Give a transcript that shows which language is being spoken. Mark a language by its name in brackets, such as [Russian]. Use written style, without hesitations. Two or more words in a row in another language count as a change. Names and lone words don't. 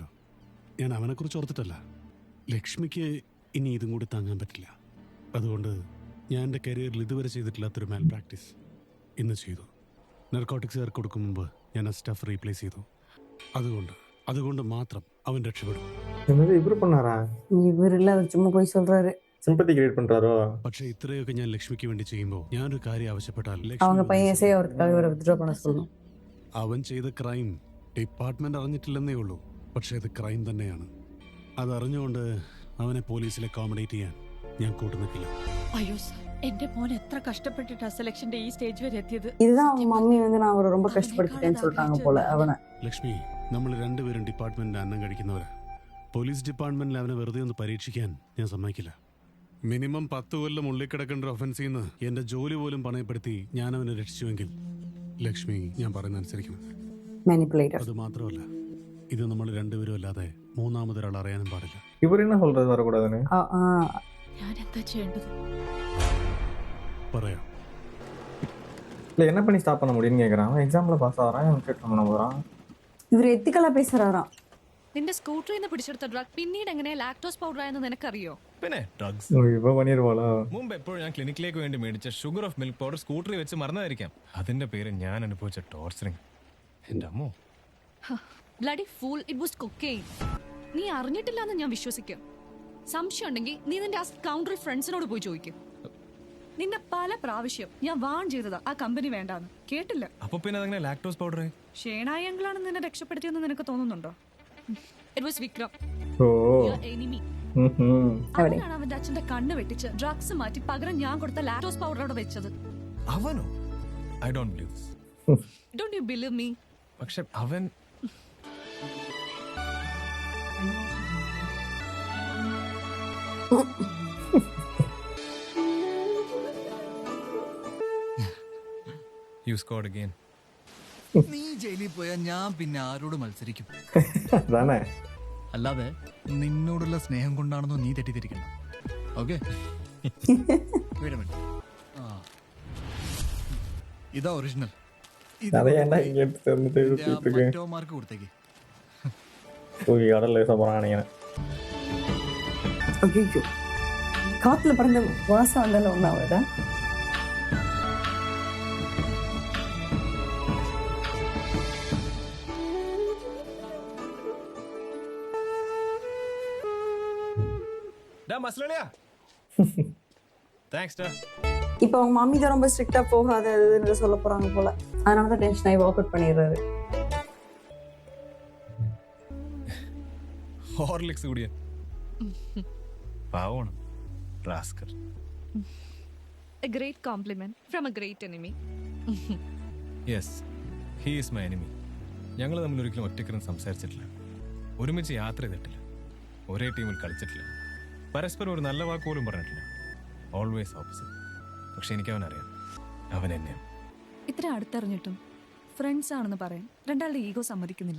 [Malayalam] ഞാൻ അവനെക്കുറിച്ച് ഓർത്തിട്ടല്ല. ലക്ഷ്മിക്ക് ഇനി ഇതും കൂടി താങ്ങാൻ പറ്റില്ല. അതുകൊണ്ട് ഞാൻ എൻ്റെ കരിയറിൽ ഇതുവരെ ചെയ്തിട്ടില്ലാത്തൊരു [English] mal practice [Malayalam] ഇന്ന് ചെയ്തു. നർക്കോട്ടിക്സുകാർക്ക് കൊടുക്കും മുമ്പ് ഞാൻ ആ [English] stuff replace [Malayalam] ചെയ്തു. അതുകൊണ്ട് മാത്രം അവൻ രക്ഷപ്പെടും. [Tamil] என்னது இவரு பண்ணாரா? இவர் இல்ல, அவர் சும்மா போய் சொல்றாரு. [English] sympathy create [Tamil] பண்றாரோ? [Malayalam] പക്ഷെ ഇത്രയൊക്കെ ഞാൻ ലക്ഷ്മിക്ക് വേണ്ടി ചെയ്യുമ്പോൾ ഞാനൊരു കാര്യം ആവശ്യപ്പെട്ടാൽ [Tamil] அவங்க [Malayalam] ലക്ഷ്മി [Tamil] பையன் எஸ்ஐ அவருக்காக இவரை வித்ட்ரா பண்ண சொல்லணும். [Malayalam] അവൻ ചെയ്ത [English] crime department [Malayalam] അറിഞ്ഞിട്ടില്ലെന്നേ ഉള്ളൂ. പക്ഷെ അത് ക്രൈം തന്നെയാണ്. അതറിഞ്ഞുകൊണ്ട് അവനെ പോലീസിൽ അക്കോമഡേറ്റ് ചെയ്യാൻ ഞാൻ കൂട്ടുനിൽക്കില്ല. അയ്യോ സാർ, എന്റെ മോൻ എത്ര കഷ്ടപ്പെട്ടിട്ടാ സെലക്ഷന്റെ ഈ സ്റ്റേജ് വരെ എത്തിയത്. [Tamil] இதுதான் அவங்க மம்மி வந்து நான் அவரை ரொம்ப கஷ்டப்படுத்திட்டேன்னு சொல்லிட்டாங்க போல அவனை. [Malayalam] ലക്ഷ്മി, നമ്മൾ രണ്ടുപേരും ഡിപ്പാർട്ട്മെന്റിൽ അന്നം കഴിക്കുന്നവരാ. പോലീസ് ഡിപ്പാർട്ട്മെന്റിൽ അവനെ വെറുതെ ഒന്ന് പരീക്ഷിക്കാൻ ഞാൻ സമ്മതിക്കില്ല. മിനിമം 10 കൊല്ലം ഉള്ളിൽ കിടക്കേണ്ട ഒഫൻസിൽ നിന്ന് എന്റെ ജോലി പോലും പണയപ്പെടുത്തി ഞാൻ അവനെ രക്ഷിച്ചുവെങ്കിൽ ലക്ഷ്മി, ഞാൻ പറയുന്ന അനുസരിക്കണം. [English] Manipulator. [Malayalam] അത് മാത്രമല്ല, ഇത് നമ്മൾ രണ്ടുപേരും അല്ലാതെ മൂന്നാമതൊരാൾ അറിയാനും പാടില്ല. [Tamil] இவர் என்ன சொல்றது வரக்கூடாதுன்னு? [Malayalam] ഞാൻ എന്താ ചെയ്യേണ്ടത്? പറയാം. [Tamil] இல்லை என்ன பண்ணி ஸ்டாப் பண்ண முடியும்னு கேட்குறான். அவன் [English] exam-il pass [Tamil] ஆகிறான், எம்டெக் பண்ண போகிறான். இவர் எத்திக்கலா பேசுறாராம். [Malayalam] നിന്റെ സ്കൂട്ടറിൽ നിന്ന് പിടിച്ചെടുത്ത ഡ്രഗ് പിന്നീട് എങ്ങനെ [English] lactose powder [Malayalam] ആയെന്ന് നിനക്കറിയോ? പിന്നെ ഡ്രഗ്സ് ഇപ്പൊ പണിയിരുവാളോ? മുമ്പ് എപ്പോഴും ഞാൻ ക്ലിനിക്കിലേക്ക് വേണ്ടി മേടിച്ച [English] sugar of milk powder [Malayalam] സ്കൂട്ടറിൽ വെച്ച് മറന്നതായിരിക്കാം. അതിന്റെ പേര് ഞാൻ അനുഭവിച്ച ടോർച്ചറിങ്. എന്റെ അമ്മോ, [English] Bloody fool, it was cocaine. [Malayalam] നീ അറിഞ്ഞിട്ടില്ല എന്ന് ഞാൻ വിശ്വസിക്കാം. സംശയം ഉണ്ടെങ്കിൽ നീ നിന്റെ ആ കൗണ്ടറി ഫ്രണ്ട്സിനോട് പോയി ചോദിക്കും. നിന്നെ പല പ്രാവശ്യം ഞാൻ വാൺ ചെയ്തതാ ആ കമ്പനി വേണ്ടാന്ന്. കേട്ടില്ല. അപ്പൊ പിന്നെ അതെങ്ങനെ [English] lactose powder? [Malayalam] ഷേണായി അങ്കിളാണ് നിന്നെ രക്ഷപ്പെടുത്തിയെന്ന് നിനക്ക് തോന്നുന്നുണ്ടോ? [English] It was Vikram, ഓ your enemy. [Malayalam] അവനാണ് അവന്റെ അച്ഛന്റെ കണ്ണ് വെട്ടിച്ച് ഡ്രഗ്സ് മാറ്റി പകരം ഞാൻ കൊടുത്ത [English] lactose powder [Malayalam] അവിടെ വെച്ചത്. അവനോ? [English] I don't believe. Don't you believe me? [Malayalam] പക്ഷെ അവൻ [English] You scored again. [Malayalam] നീ ജയിലിൽ പോയാൽ ഞാൻ പിന്നെ ആരോട് മത്സരിക്കും? അതാണേ. അല്ലാതെ നിന്നോടുള്ള സ്നേഹം കൊണ്ടാണെന്നോ നീ തെറ്റിദ്ധരിക്കണം. ഓക്കെ, ഇതാ ഒറിജിനൽ. മറ്റോമാർക്ക് കൊടുത്തേക്ക്. [Tamil] ஐயோ, காத்துல பறந்த வாசம் வந்தாலும் ஒன்றாவதா? இப்ப அவங்க மம்மி தான் ரொம்ப ஸ்ட்ரிக்டா போகாத சொல்ல போறாங்க போல. அதனாலதான் டென்ஷன் ஆகி [English] walk out [Tamil] பண்ணிடுறாரு. [Malayalam] ഹോർലിക്സ് കൂടിയ പാവമാണ്. റാസ്കൽ. [English] A great compliment from a great enemy. Yes, he is my enemy. [Malayalam] ഞങ്ങൾ തമ്മിൽ ഒരിക്കലും ഒറ്റക്കിരുന്ന് സംസാരിച്ചിട്ടില്ല, ഒരുമിച്ച് യാത്ര ചെയ്തിട്ടില്ല, ഒരേ ടീമിൽ കളിച്ചിട്ടില്ല, പരസ്പരം ഒരു നല്ല വാക്ക് പോലും പറഞ്ഞിട്ടില്ല. [English] Always opposite. [Malayalam] പക്ഷെ എനിക്ക് അവനറിയാം, അവൻ എന്നെയാണ്. ഇത്ര അടുത്തറിഞ്ഞിട്ടും ഫ്രണ്ട്സ് ആണെന്ന് പറയാൻ രണ്ടാളുടെ ഈഗോ സമ്മതിക്കുന്നില്ല.